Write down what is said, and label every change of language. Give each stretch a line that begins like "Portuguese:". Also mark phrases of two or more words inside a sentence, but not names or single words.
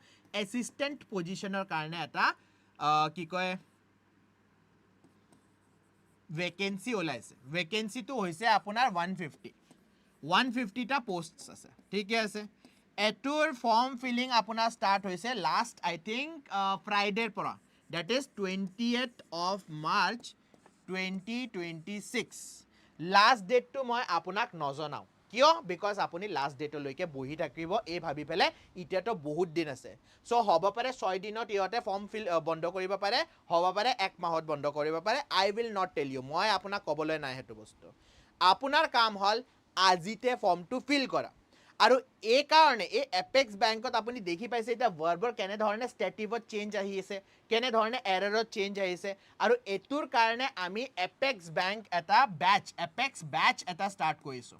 Assamese: এছিষ্টেণ্ট পজিশ্যনৰ কাৰণে এটা কি কয় ভেকেঞ্চি ওলাইছে। ভেকেঞ্চিটো হৈছে আপোনাৰ 150টা পোষ্ট আছে, ঠিকে আছে। এটোৰ ফৰ্ম ফিলিং আপোনাৰ ষ্টাৰ্ট হৈছে
English: last I think Friday
Assamese: পৰা,
English: date is 20th of March 2026.
Assamese: লাষ্ট ডেটটো মই আপোনাক নজনাওঁ, কিয়? বিকজ আপুনি লাষ্ট ডেটলৈকে বহি থাকিব এই ভাবি পেলাই এতিয়াতো বহুত দিন আছে। চ' হ'ব পাৰে 6 দিনত ইহঁতে ফৰ্ম বন্ধ কৰিব পাৰে, হ'ব পাৰে 1 মাহত বন্ধ কৰিব পাৰে।
English: I will not tell you,
Assamese: মই আপোনাক ক'বলৈ নাই সেইটো বস্তু। আপোনাৰ কাম হ'ল আজিতে ফৰ্মটো ফিল কৰা। আৰু এই কাৰণে এই এপেক্স বেংকত আপুনি দেখি পাইছে এতিয়া ভাৰ্বৰ কেনেধৰণে ষ্টেটিভত চেঞ্জ আহি আছে, কেনেধৰণে এৰৰত চেঞ্জ আহিছে। আৰু এইটোৰ কাৰণে আমি এপেক্স বেংক এটা এপেক্স বেচ এটা ষ্টাৰ্ট কৰিছোঁ।